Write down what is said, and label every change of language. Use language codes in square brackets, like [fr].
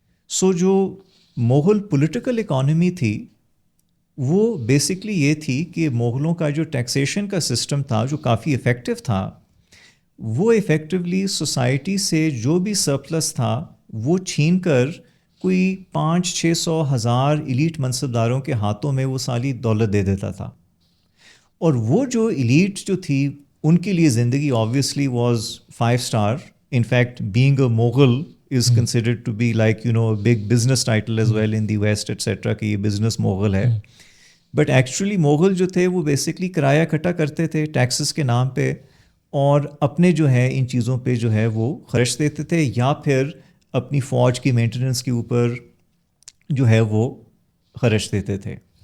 [ur] سو جو Mughal political economy تھی وہ بیسکلی یہ تھی کہ مغلوں کا جو ٹیکسیشن کا سسٹم تھا جو کافی افیکٹو تھا, وہ افیکٹولی سوسائٹی سے جو بھی سرپلس تھا وہ چھین کر کوئی 500-600,000 ایلیٹ منصبداروں کے ہاتھوں میں وہ ساری دولت دے دیتا تھا. اور وہ جو ایلیٹ جو تھی ان کے لیے زندگی [en] obviously was 5 star. In fact, being a Mughal is considered to be like, you know, a big business title as well in the West, etc. [ur] کہ یہ business Mughal ہے. بٹ ایکچولی مغل جو تھے وہ بیسکلی کرایہ کٹا کرتے تھے ٹیکسز کے نام پہ, اور اپنے جو ہے ان چیزوں پہ جو ہے وہ خرچ دیتے تھے, یا پھر اپنی فوج کی مینٹیننس کے اوپر جو ہے وہ خرچ دیتے تھے.